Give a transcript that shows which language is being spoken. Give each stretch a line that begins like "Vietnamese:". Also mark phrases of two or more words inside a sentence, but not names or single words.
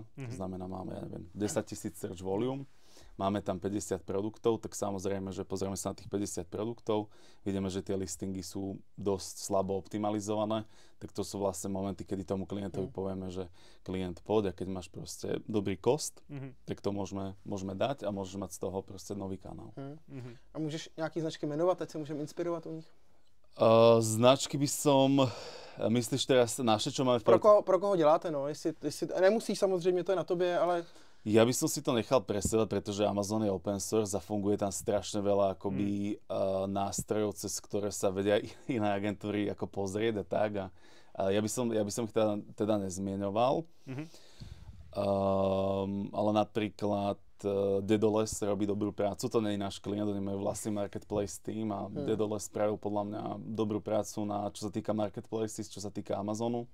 Slovak: To znamená, máme, 10 000
English: search volume.
Slovak: Máme tam 50 produktov, tak samozrejme, že pozrieme sa na tých 50 produktov, vidíme, že tie listingy sú dosť slabo optimalizované, tak to sú vlastne momenty, kedy tomu klientovi povieme, že klient poď a keď máš proste dobrý cost, tak to môžeme dať a môžeš mať z toho proste nový kanál.
Czech: A můžeš nějaký značky jmenovat, ať se můžeme inspirovat u nich?
Slovak: Značky by som, myslíš teraz naše, čo máme v
Czech: Pro koho děláte, no? Jestli nemusíš samozřejmě, to je na tobě, ale...
Slovak: Ja by som si to nechal pre seba, pretože Amazon je
English: open source
Slovak: a funguje tam strašne veľa akoby nástrojov, cez ktoré sa vedia iné agentúry ako pozrieť a tak. A ja by som ich teda nezmienoval. Ale napríklad Dedoles robí dobrú prácu, to nie je náš klient, oni majú vlastný
English: marketplace team
Slovak: a Dedoles spravil podľa mňa dobrú prácu čo sa týka marketplaces, čo sa týka Amazonu.